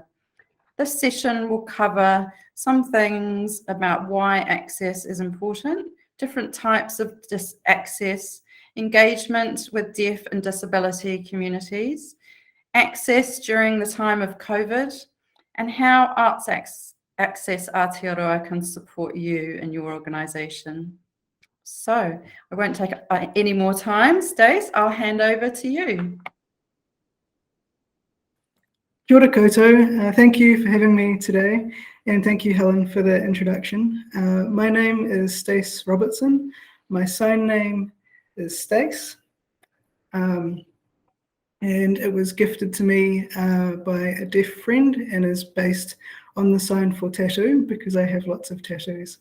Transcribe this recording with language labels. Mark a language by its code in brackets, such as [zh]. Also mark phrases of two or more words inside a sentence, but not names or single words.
[en] This session will cover some things about why access is important, different types of access, engagement with deaf and disability communities, access during the time of COVID, and how Arts Access Aotearoa can support you and your organisation. So I won't take any more time. Stace, I'll hand over to you. [mi] Kia ora koutou. [en] Thank you for having me today, and thank you, Helen, for the introduction. My name is Stace Robertson. My sign name is Stace, and it was gifted to me by a deaf friend and is based on the sign for tattoo because I have lots of tattoos.